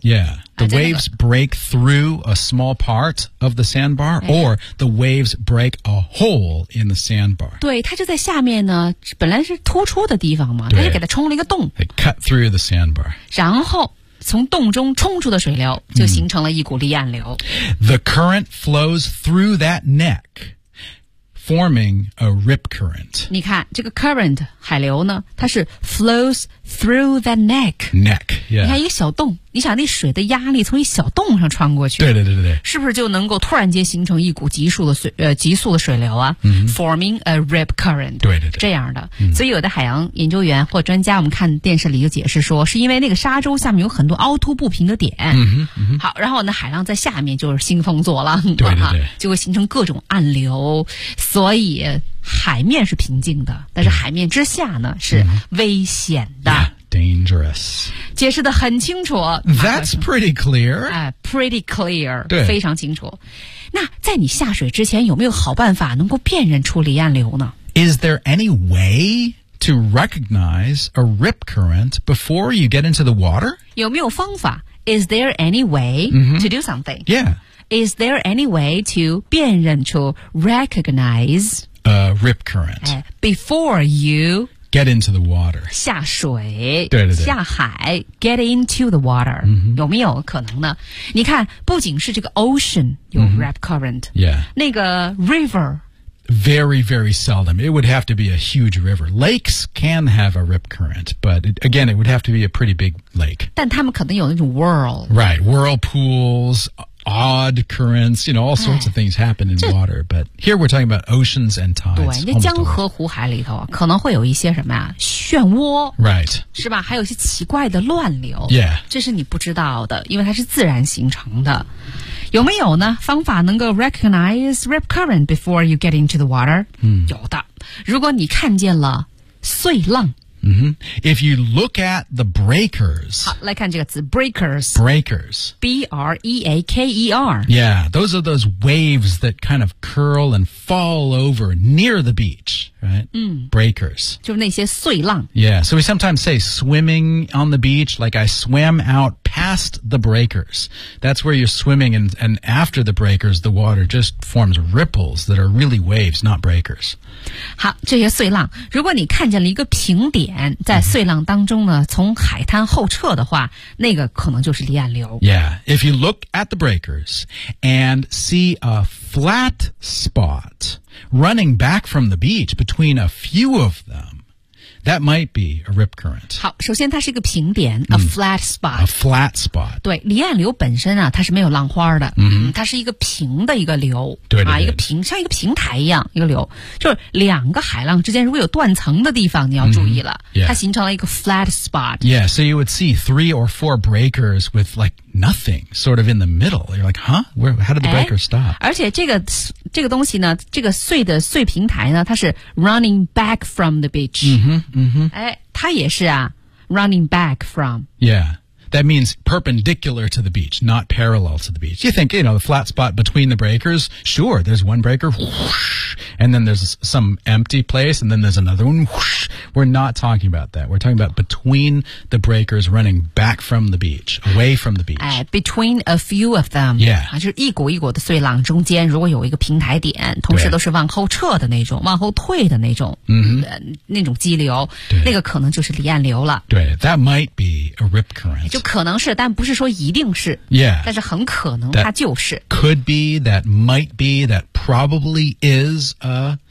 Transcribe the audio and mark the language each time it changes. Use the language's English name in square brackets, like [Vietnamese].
[English] yeahThe waves break through a small part of the sandbar, or the waves break a hole in the sandbar. [Chinese] 对，它就在下面呢，本来是突出的地方嘛，它就给它冲了一个洞。 [English] It cut through the sandbar. [Chinese] 然后从洞中冲出的水流就形成了一股离岸流。 [English] The current flows through that neck, forming a rip current. [Chinese] 你看，这个 current, 海流呢，它是 [English] flows through the neck. Neck, yeah. [Chinese] 你看一个小洞。你想那水的压力从一小洞上穿过去对对对对是不是就能够突然间形成一股急速的水流啊、 [English] forming a rip current [Chinese] 对对对这样的、所以有的海洋研究员或专家我们看电视里就解释说是因为那个沙洲下面有很多凹凸不平的点、好然后呢海浪在下面就是兴风作浪对对对、就会形成各种暗流所以海面是平静的但是海面之下呢是危险的、 [English] dangerous [Chinese] 解释得很清楚 [English] That's pretty clear、 pretty clear [Chinese] 对非常清楚那在你下水之前有没有好办法能够辨认出离岸流呢 [English] Is there any way to recognize a rip current before you get into the water? [Chinese] 有没有方法 [English] Is there any way to do something? Yeah Is there any way to 辨认出 recognize a rip current、 before you get into the water [Chinese] 下水对对对下海 [English] get into the water、 [Chinese] 有没有可能呢你看不仅是这个 ocean 有 rip current、那个 river [English] very very seldom it would have to be a huge river lakes can have a rip current but again it would have to be a pretty big lake [Chinese] 但他们可能有那种 whirl [English] right whirlpoolsodd currents, you know, all sorts of things happen in water, but here we're talking about oceans and tides. [Chinese] 对，那江河湖海里头可能会有一些什么呀？漩涡 [English] ，right， [Chinese] 是吧？还有一些奇怪的乱流 [English] ，yeah， [Chinese] 这是你不知道的，因为它是自然形成的。有没有呢？方法能够 [English] recognize rip current before you get into the water？ [Chinese] 有的。如果你看见了碎浪。 [English] If you look at the breakers, [Chinese] 好，来看这个词 breakers. [English] Breakers. B-R-E-A-K-E-R. Yeah, those are those waves that kind of curl and fall over near the beach, right? Breakers. [Chinese] 就是那些碎浪。 [English] Yeah, so we sometimes say swimming on the beach, like I swam out past the breakers. That's where you're swimming and after the breakers, the water just forms ripples that are really waves, not breakers. [Chinese] 好，这些碎浪。如果你看见了一个平底在碎浪当中呢从海滩后撤的话那个可能就是离岸流 [English] Yeah, if you look at the breakers and see a flat spot running back from the beach between a few of them That might be a rip current. [Chinese] 好，首先它是一个平点 ，a flat spot. [English] A flat spot. [Chinese] 对，离岸流本身啊，它是没有浪花的，它是一个平的一个流，对，一个平，像一个平台一样一个流，就是两个海浪之间如果有断层的地方，你要注意了， [English] yeah. [Chinese] 它形成了一个 flat spot. [English] Yeah, so you would see three or four breakers with like nothing sort of in the middle. You're like, huh? Where? How did the breaker stop? [Chinese] 而且这个东西呢，这个碎的碎平台呢，它是 [English] running back from the beach. 嗯哼，嗯哼。 [Chinese] 哎，它也是啊 ， [English] running back from. Yeah, that means perpendicular to the beach, not parallel to the beach. You think, you know, the flat spot between the breakers? Sure, there's one breaker, whoosh, and then there's some empty place, and then there's another one. Whoosh. We're not talking about that. We're talking about between the breakers running back from the beach, away from the beach. Between a few of them. Yeah. [Chinese] 就是一股一股的碎浪中间如果有一个平台点，同时都是往后撤的那种，往后退的那种，那种激流，那个可能就是离岸流了。 [English] 对， that might be a rip current. [Chinese] 就可能是，但不是说一定是。 [English] Yeah. [Chinese] 但是很可能它就是。 [English] That could be, that might be, that probably is a...